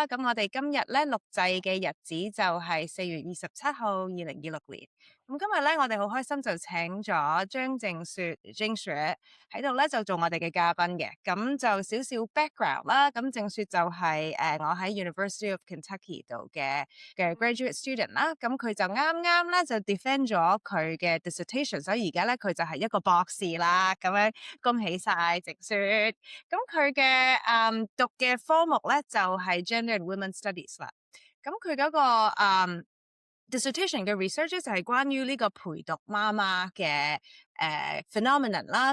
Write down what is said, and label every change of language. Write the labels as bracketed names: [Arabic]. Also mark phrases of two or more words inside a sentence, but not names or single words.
[Cantonese] 咁我哋今日咧錄製嘅日子就係4月27號2026年。咁今日咧我哋好開心就請咗張靜雪喺度咧就做我哋嘅嘉賓嘅。咁就少少 background 啦。咁靜雪就係我喺 University of Kentucky 度嘅 [English] graduate student [Cantonese] 啦。咁佢就啱啱咧就 defend 咗佢嘅 dissertation， 所以而家咧佢就係一個博士啦。咁樣恭喜晒靜雪。咁佢嘅讀嘅科目咧就係 [English] Gender and Women Studies [Cantonese] 啦。咁佢嗰個dissertation 嘅 research 就係關於呢個陪讀媽媽嘅phenomenon 啦。